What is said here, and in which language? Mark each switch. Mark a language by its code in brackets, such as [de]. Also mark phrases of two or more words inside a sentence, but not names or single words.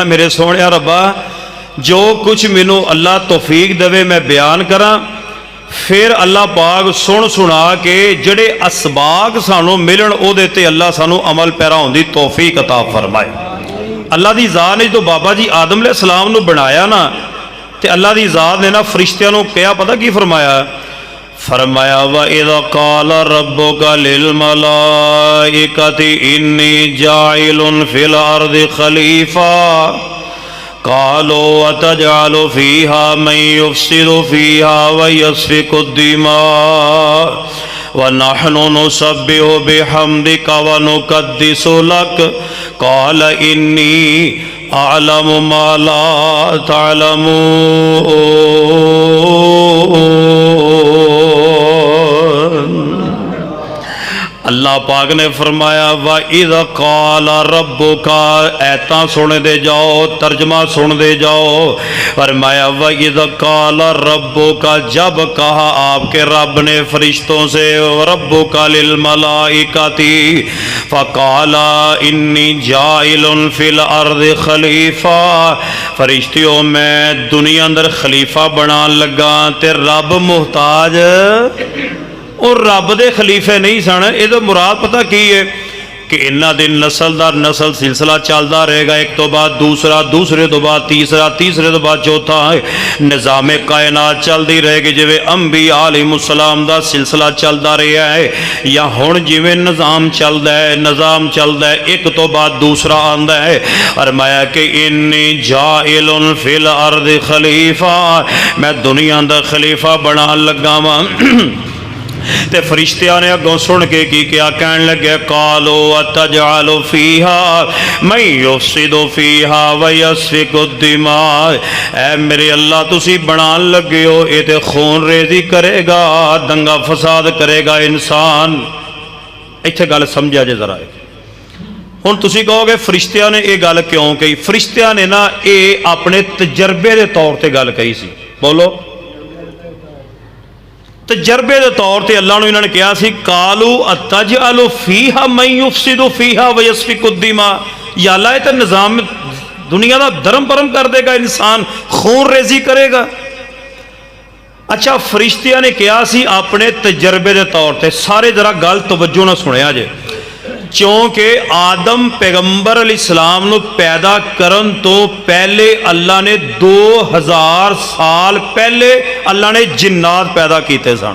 [pa] میرے سوہنیا ربا، جو کجھ مینوں اللہ توفیق دیوے میں بیان کراں، فیر اللہ پاک سن سنا کے جیہڑے اسباغ سانوں ملن اوہدے تے اللہ سانوں عمل پیرا ہونے کی توفیق عطا فرمائے. اللہ کی ذات نے جو بابا جی آدم علیہ‌السلام نوں بنایا نا، تو اللہ کی ذات نے نا فرشتیاں نوں کہا، پتہ کی فرمایا? [ar] فرمایا و اذا قال ربک للملائکة انی جاعل فی الارض خلیفة قالوا اتجعل فیها من یفسد فیها و یسفک دما و نحن نسبح بحمدک و نقدس لک قال انی اعلم ما لا تعلمون. [pa] اللہ پاک نے فرمایا [ar] و اذ قال ربک, [pa] ایتا سن دے جاؤ، ترجمہ سن دے جاؤ. [ar] فرمایا و اذ قال ربک, [ur] جب کہا آپکے رب نے فرشتوں سے, [ar] ربک للملائکة فقال انی جاعل فی الارض خلیفة, [pa] فرشتیو میں دنیا اندر خلیفہ بنان لگا. تے رب محتاج اور رب دے خلیفے نہیں سن. یہ مراد پتہ کی ہے کہ انہاں دی نسل در نسل سلسلہ چلتا رہیگا، ایک تو بعد دوسرا، دوسرے تو بعد تیسرا، تیسرے تو بعد چوتھا، نظامِ کائنات چلتی رہیگی. جویں انبیاء علیہم‌السلام دا سلسلہ چلتا رہا ہے، یا ہن جویں نظام چلتا ہے، نظام چلتا ہے، ایک تو بعد دوسرا آندا ہے. [ar] فرمایا کہ انی جاعل فی الارض خلیفة, [pa] میں دنیا دا خلیفہ بنان لگا واں. تے فرشتیاں نے اگوں سن کے کی کیا کہن لگے, [ar] قالوا اتجعل فیها من یفسد فیها و یسفک دما. [pa] اے میرے اللہ تسی بنان لگے ہو، یہ تے خون ریزی کریگا، دنگا فساد کریگا انسان. ایتھے گل سمجھا جے ذرا۔ ہن تسی کہوگے فرشتیاں نے یہ گل کیوں کہی? فرشتیاں نے نا یہ اپنے تجربے کے طور پر گل کہی سی. بولو، تجربے کے طور پر اللہ نے انہوں نے کہا سی [ar] قالوا اتجعل فیها من یفسد فیها و یسفک دما. [ur] یا اللہ یہ تو نظام دنیا کا دھرم پرم کر دیگا، انسان خون ریزی کریگا. [pa] اچھا، فرشتیاں نے کہا سی اپنے تجربے کے طور پر. سارے ذرا گل توجہ نا سنیا جے، کیونکہ آدم پیغمبر علیہ‌السلام نوں پیدا کرن تو پہلے اللہ نے 2000 سال پہلے اللہ نے جنات پیدا کیے سن.